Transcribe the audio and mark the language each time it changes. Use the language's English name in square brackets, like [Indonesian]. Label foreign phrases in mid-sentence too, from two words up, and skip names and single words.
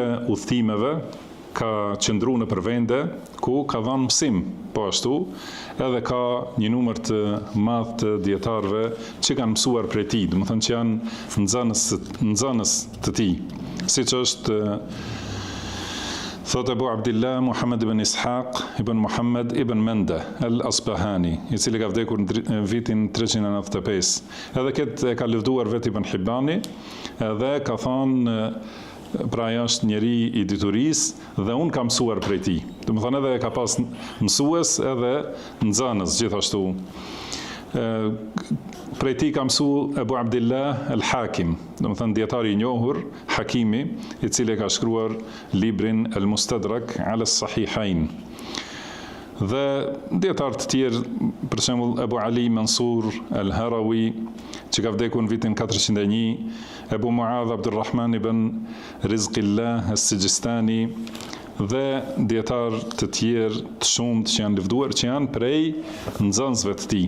[Albanian] udhëtimeve ka qëndruar në vende ku ka dhënë mësim, po ashtu edhe ka një numër të madh të dietarëve që kanë mësuar prej tij, do të thonë që janë nxënës të tij, siç është thot Abu Abdillah Muhammad ibn Ishaq ibn Muhammad ibn Manda al-Asbahani, i cili ka vdekur në vitin 395. Edhe këtë e ka lëvduar vetë Ibn Hibani, edhe ka thonë pra ajo është njeri i diturisë dhe unë kam mësuar prej tij. Do të thonë edhe ka pas mësues edhe nxënës gjithashtu. Prej tij ka mësu Abu Abdillah al-Hakim, do të thënë dietari i njohur, Hakimi, i cili ka shkruar librin Al-Mustadrak ala as-Sahihain. Dhe dietar të tjerë, për shembull Abu Ali Mansur al-Harawi, që ka vdekur në vitin 401, Abu Muadh Abdurrahman ibn Rizqillah as-Sijistani dhe dietar të tjerë të shumtë që janë lëvduar, që janë prej nxënësve të tij.